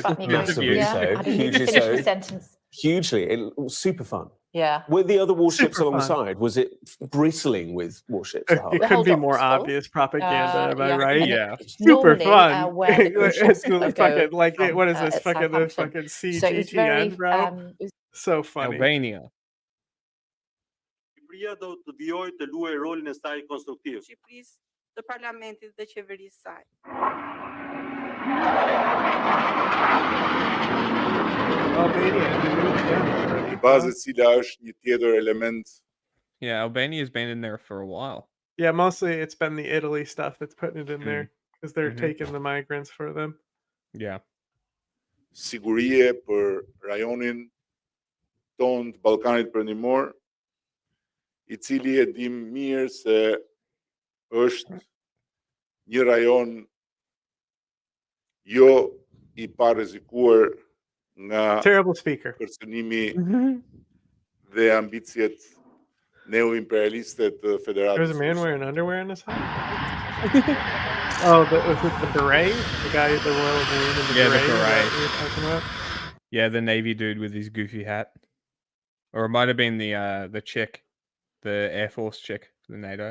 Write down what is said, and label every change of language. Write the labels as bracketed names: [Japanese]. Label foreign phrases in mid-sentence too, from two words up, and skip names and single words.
[English] Massively so, hugely so. Hugely, it was super fun. Yeah. Were the other warships Super fun. alongside? Was it bristling with warships? It could be more obvious propaganda, am I right? Yeah. Super Normally, fun. where the cruise ships It's the go fucking like from, what is this fucking the Southampton. fucking So it's very, CGTN, bro? So funny. Albania. [Albanian] Shqipëria do të vijojë të luajë rolin e saj konstruktiv. Shqipërisë të parlamentit dhe qeverisë saj. Bazë e cila është një tjetër element. [English] Yeah, Albania's been in there for a while. Yeah, mostly it's been the Italy stuff that's putting it in there because they're Mhm. taking the migrants for them. Yeah. [Albanian] Sigurie për rajonin tonë të Ballkanit Perëndimor, I cili e dim mirë se është një rajon jo I pa rrezikuar nga [English] Terrible speaker. [Albanian] Kërcënimi dhe ambicjet neo-imperialiste të Federatës. [English] There's a man wearing underwear in this house. Oh, was it the beret? The guy at the Royal Marine in the Yeah, the beret? Is that beret. what you're talking about? Yeah, the Navy dude with his goofy hat. Or it might have been the chick, the Air Force chick for the NATO.